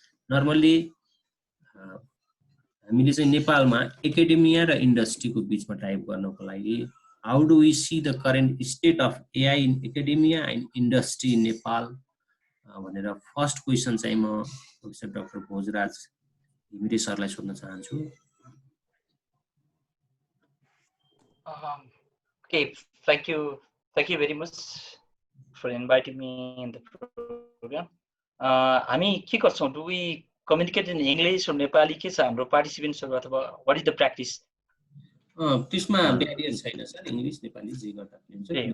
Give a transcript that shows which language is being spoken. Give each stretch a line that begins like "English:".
Nepali: Normally हामीले चाहिँ नेपालमा एकाडेमिया र इन्डस्ट्रीको बीचमा टाइप गर्नको लागि how do we see the current state of AI in academia and industry in Nepal भनेर फर्स्ट क्वेसन चाहिँ म प्रोफेसर डाक्टर भोजराज घिमिरे सरलाई सोध्न चाहन्छु।
English: Okay, thank you very much for inviting me in the program.
Nepali: हामी के गर्छौं?
English: Do we communicate in English or Nepali के छ हाम्रो participants अथवा what is the practice?
Nepali: त्यसमा ब्यारियर छैन सर, इंग्लिश नेपाली जे गर्दा पनि हुन्छ।